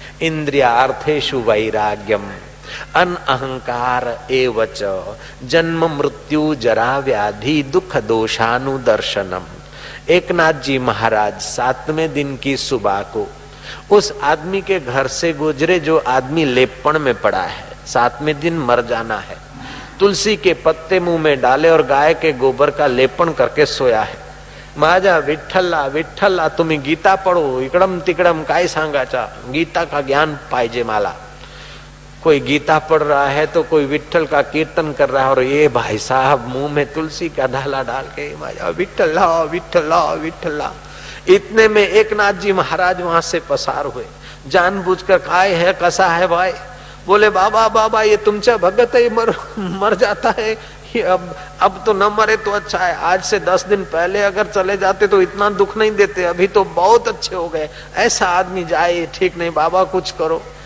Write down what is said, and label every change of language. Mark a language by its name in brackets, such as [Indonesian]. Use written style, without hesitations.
[Sanskrit] इंद्रियार्थेषु वैराग्यम, अन अहंकार एवच, जन्म मृत्यु जरा व्याधि दुख दोषानुदर्शनम। [Hindi] एकनाथ जी महाराज 7वें दिन की सुबह को उस आदमी के घर से गुजरे जो आदमी लेपण में पड़ा है, 7वें दिन मर जाना है, तुलसी के पत्ते मुंह में डाले और गाय के गोबर का लेपन करके सोया है। [Marathi] माझा विठ्ठला विठ्ठला तुम्ही [Hindi] गीता पढ़ो, [Marathi] इकडम तिकडम काय सांगायचा, गीता का ज्ञान पाहिजे मला। [Hindi] कोई गीता पढ़ रहा है तो कोई विठ्ठल का कीर्तन कर रहा है, और ये भाई साहब मुंह में तुलसी का ढाला डाल के [Marathi] माझा विठ्ठला विठ्ठला विठ्ठला। [Hindi] इतने में एक नाथ जी महाराज वहां से पसार हुए, जानबूझकर काय है कसा है भाई, बोले बाबा बाबा ये तुमचा भगत है, मर जाता है, अब तो न मरे तो अच्छा है, आज से 10 दिन पहले अगर चले जाते तो इतना दुख नहीं देते, अभी तो बहुत अच्छे हो गए, ऐसा आदमी जाए ठीक नहीं, बाबा कुछ करो।